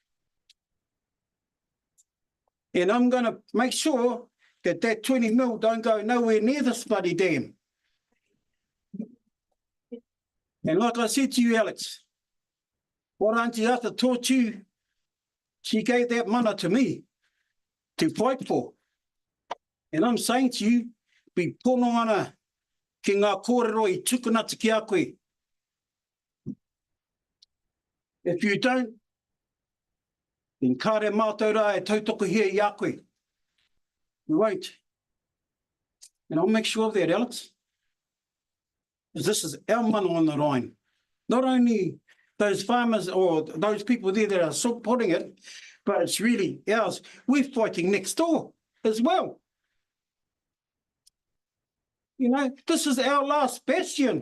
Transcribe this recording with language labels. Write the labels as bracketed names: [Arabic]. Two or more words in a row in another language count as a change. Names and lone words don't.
[English] And I'm going to make sure that that 20 mil don't go nowhere near this bloody dam. And like I said to you, Alex, what Auntie Arthur taught you, she gave that mana to me to fight for. And I'm saying to you, be [Māori] pono ana ki ngā kōrero I tukunata ki a koe. [English] If you don't, then [Māori] kāre mātou rā e tautoko here I a koe. [English] You won't. And I'll make sure of that, Alex. Because this is our mana on the line. Not only those farmers or those people there that are supporting it, but it's really ours. We're fighting next door as well. You know, this is our last bastion.